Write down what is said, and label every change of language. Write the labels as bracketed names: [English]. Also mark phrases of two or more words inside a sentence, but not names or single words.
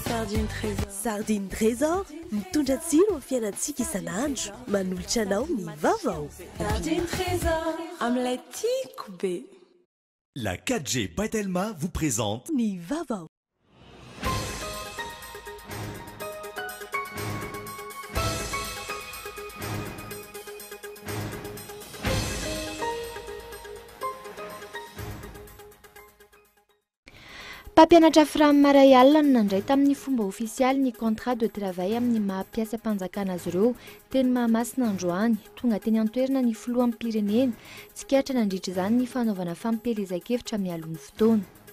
[Malagasy] Sardine Trésor mitondra tsiro amin'ny fiainantsika isan'andro, manolotra anao ny vaovao. Sardine Trésor amin'ilay tiako be. [French] La 4G Patelma vous présente [Malagasy] Ny vaovao. Mpampianatra Framy maray alina no nandray tamin'ny fomba ofisialy ny [French] contrat de travail [Malagasy] amin'ny maha-mpiasa mpanjakana azy ireo teny Mahamasina androany, tonga teny an-toerana ny filohan'ny pirenena, tsikaritra nandritra izany ny fanaovana fampelezan-kevitra mialo ny fotoana.